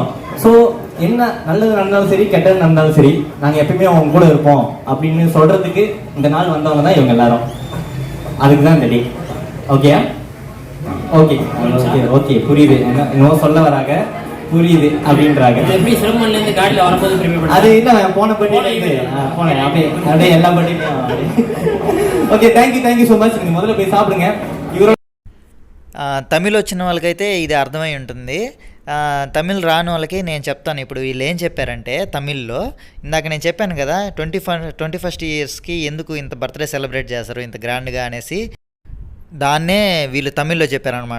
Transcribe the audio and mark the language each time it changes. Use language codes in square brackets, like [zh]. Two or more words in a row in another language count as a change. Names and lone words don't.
[ta] ஸோ என்ன நல்லது நடந்தாலும் சரி, கெட்டது நடந்தாலும் சரி, நாங்கள் எப்பயுமே அவங்க கூட இருப்போம் அப்படின்னு சொல்றதுக்கு இந்த நாள் வந்தவங்க தான் இவங்க எல்லாரும். அதுக்கு தான் இந்த டே. [en] okay okay okay okay [ta] புரியுது. இன்னும் சொல்ல வராங்க, புரியுது அப்படின்றாங்க. அது இல்லை, போன பட்டி போனேன் அப்படியே எல்லா பட்டியும். [en] okay, thank you so much. [te] మీరు మొదలు పోయి సాப்பிடுங்க. తమిళ్ వచ్చిన వాళ్ళకైతే ఇది అర్థమై ఉంటుంది. తమిళ్ రాని వాళ్ళకి నేను చెప్తాను. ఇప్పుడు వీళ్ళు ఏం చెప్పారంటే తమిళ్లో, ఇందాక నేను చెప్పాను కదా 21st ఇయర్స్కి ఎందుకు ఇంత [en] birthday celebrate [te] చేస్తారు ఇంత గ్రాండ్గా అనేసి, దాన్నే వీళ్ళు తమిళ్లో చెప్పారనమాట.